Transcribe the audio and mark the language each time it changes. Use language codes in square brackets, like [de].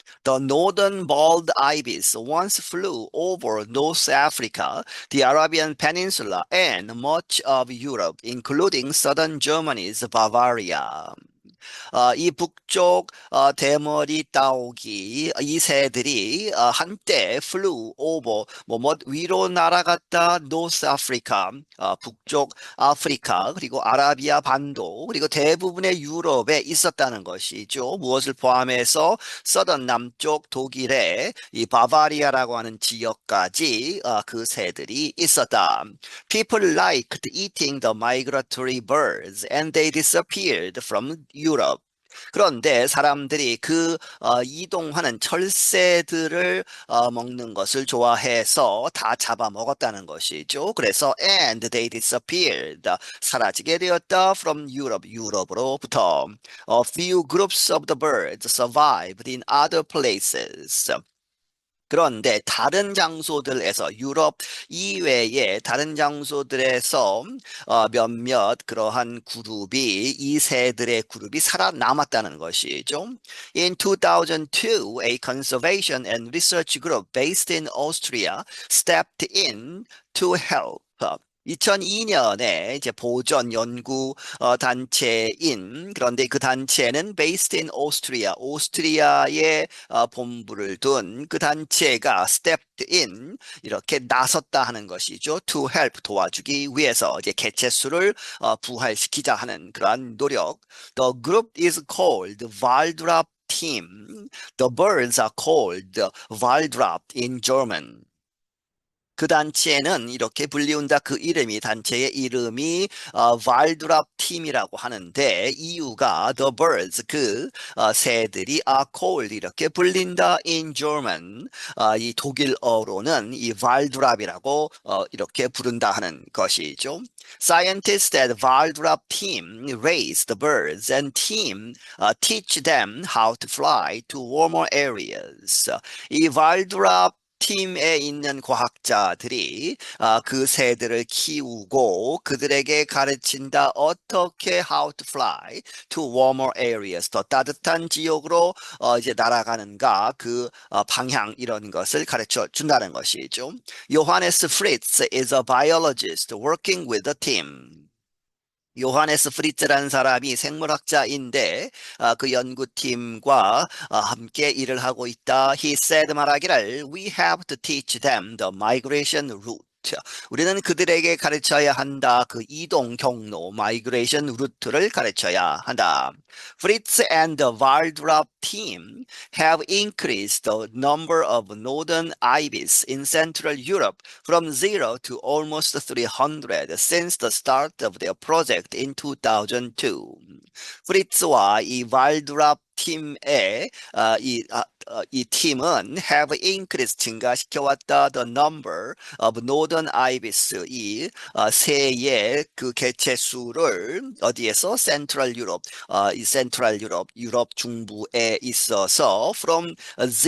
[en] The northern bald ibis once flew over North Africa, the Arabian Peninsula, and much of Europe, including southern Germany's Bavaria. [ko] 이 북쪽 대머리 따오기 이 새들이 한때 [en] flew over [ko] 위로 날아갔다 노스 아프리카 북쪽 아프리카 그리고 아라비아 반도 그리고 대부분의 유럽에 있었다는 것이죠. 무엇을 포함해서 서던 남쪽 독일의 이 바바리아라고 하는 지역까지 그 새들이 있었다. [en] People liked eating the migratory birds and they disappeared from Europe. [ko] 그런데 사람들이 이동하는 철새들을 먹는 것을 좋아해서 다 잡아먹었다는 것이죠. 그래서 [en] and they disappeared. [ko] 사라지게 되었다 [en] from Europe. [ko] 유럽으로부터. [en] A few groups of the birds survived in other places. [ko] 그런데 다른 장소들에서 유럽 이외의 다른 장소들에서 몇몇 그러한 이 새들의 그룹이 살아남았다는 것이죠. [en] In 2002, a conservation and research group based in Austria stepped in to help. [ko] 2002년에 이제 보전 연구 단체인 그런데 그 단체는 [en] based in Austria, [ko] 오스트리아에 본부를 둔 그 단체가 [en] stepped in [ko] 이렇게 나섰다 하는 것이죠. [en] To help [ko] 도와주기 위해서 이제 개체수를 부활시키자 하는 그러한 노력. [en] The group is called Waldrapp Team. The birds are called Waldrapp in German. [ko] 그 단체는 이렇게 불리운다. 그 이름이 단체의 이름이 발드랍 팀이라고 하는데 이유가 [en] the birds [ko] 그 새들이 [en] are called [ko] 이렇게 불린다 [en] in German [ko] 이 독일어로는 이 발드랍이라고 이렇게 부른다 하는 것이죠. [en] Scientists at Valdrap team raise the birds and teach them how to fly to warmer areas. [ko] 이 발드랍 팀에 있는 과학자들이 그 새들을 키우고 그들에게 가르친다. 어떻게 [en] how to fly to warmer areas. [ko] 더 따뜻한 지역으로 이제 날아가는가 그 방향 이런 것을 가르쳐 준다는 것이죠. [en] 요하네스 프리츠 is a biologist working with the team. [ko] 요하네스 프리츠라는 사람이 생물학자인데 그 연구팀과 함께 일을 하고 있다. [en] He said [ko] 말하기를 [en] We have to teach them the migration route. [ko] 우리는 그들에게 가르쳐야 한다. 그 이동 경로, [en] migration route [ko] 를 가르쳐야 한다. [en] Fritz and the Waldrop team have increased the number of northern ibis in Central Europe from 0 to almost 300 since the start of their project in 2002. [ko] 프리츠와 이 발드랍 팀의 이 팀은 [en] have increased [ko] 증가시켜왔다 [en] the number of northern ibis [ko] 이 새의 그 개체 수를 어디에서 센트럴 유럽 이 센트럴 유럽 중부에 있어서 [en] from 0